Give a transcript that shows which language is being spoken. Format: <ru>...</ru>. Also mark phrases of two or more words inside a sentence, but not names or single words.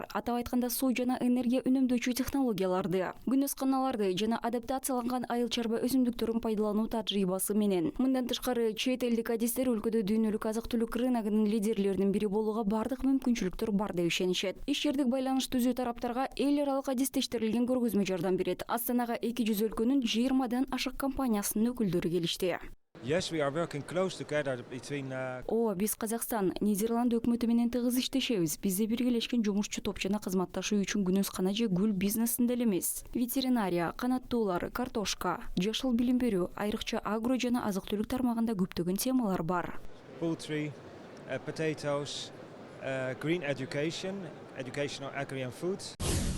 <ky>Атап айтканда суу жана энергия үнөмдөөчү технологияларды, күн ысканаларды жана адаптацияланган айыл чарба өсүмдүктөрүн пайдалануу тажрыйбасы менен. Мындан тышкары чет элдик адистер өлкөдө дүйнөлүк азык-түлүк рыногунун лидерлеринин бири болууга бардык мүмкүнчүлүктөр бар деп ишенишет. Ишчердик байланыш түзүү тараптарга эл аралык адистештирилген көргөзмө жардам берет. Астанага 200 өлкөнүн 20дан ашык компаниясынын өкүлдөрү келишти.</ky> <en>Yes, we are working close together between.</en> <ky>Биз Казакстан, Нидерланд өкмөтү менен тыгыз иштешебиз. Бизде биргелешкен жумушчу топ жана кызматташуу үчүн күнөскана же гүл бизнесинде эле эмес. Ветеринария, канаттуулар, картошка, жашыл билим берүү, айрыкча агро жана азык-түлүк тармагында көптөгөн темалар бар.</ky> <en>Poultry, potatoes, green education, educational agri and food.</en>